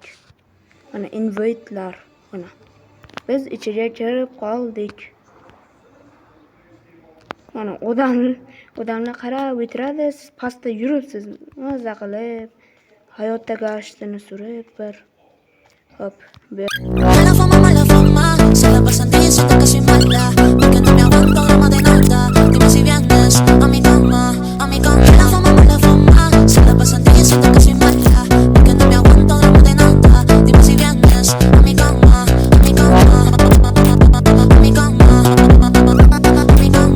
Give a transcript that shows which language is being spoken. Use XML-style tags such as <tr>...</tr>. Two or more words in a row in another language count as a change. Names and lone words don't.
<uz>Mana invite'lar. Mana. Biz ichiga kirib qoldik. Mana odamlar qarab o'tiradi, siz pastda yuribsiz, maza qilib, hayotda gashtini surib bir hop.</uz> <es>Mala fama, se la pasan diciendo que soy mala, porque no me aguanto la más de nada. Dime si vienes a mi cama, a mi cama. Mala fama, se la pasan diciendo que soy mala, porque no me aguanto la más de nada. Dime si vienes a mi cama, a mi cama, a mi cama, a mi cama.</es>